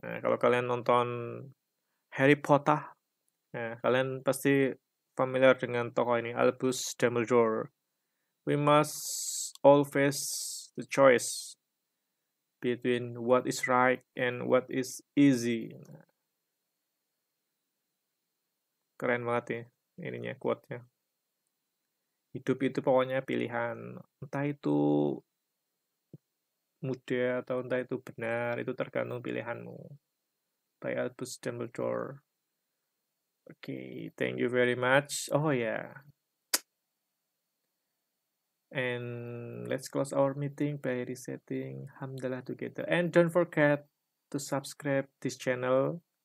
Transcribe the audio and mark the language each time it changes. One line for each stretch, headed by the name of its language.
Indonesian: Nah, kalau kalian nonton Harry Potter, nah, kalian pasti familiar dengan tokoh ini, Albus Dumbledore.
English: We must all face the choice between what is right and what is easy.
Indonesian: Keren banget ya ininya, quote-nya. Hidup itu pokoknya pilihan. Entah itu mudah atau entah itu benar, itu tergantung pilihanmu.
English: By Albus Dumbledore. Okay, thank you very much. Oh yeah. And let's close our meeting by resetting Hamdalah together. And don't forget to subscribe this channel.